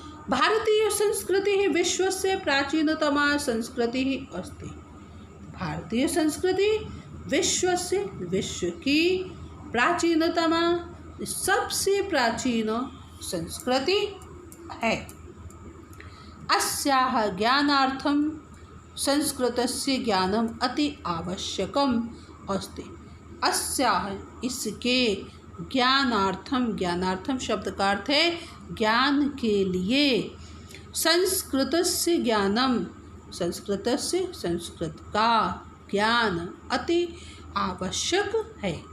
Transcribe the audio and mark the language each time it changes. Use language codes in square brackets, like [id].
[sa] भारतीय संस्कृति विश्वस्य प्राचीनतमा संस्कृति अस्ति। [hi] भारतीय संस्कृति विश्व की प्राचीनतमा, सबसे प्राचीन संस्कृति है। [sa] अस्याः ज्ञानार्थं संस्कृतस्य ज्ञानम अति आवश्यकम अस्ति। [hi] अस्याः इसके ज्ञानार्थम शब्द का अर्थ है ज्ञान के लिए, संस्कृतस्य ज्ञानम संस्कृत का ज्ञान अति आवश्यक है।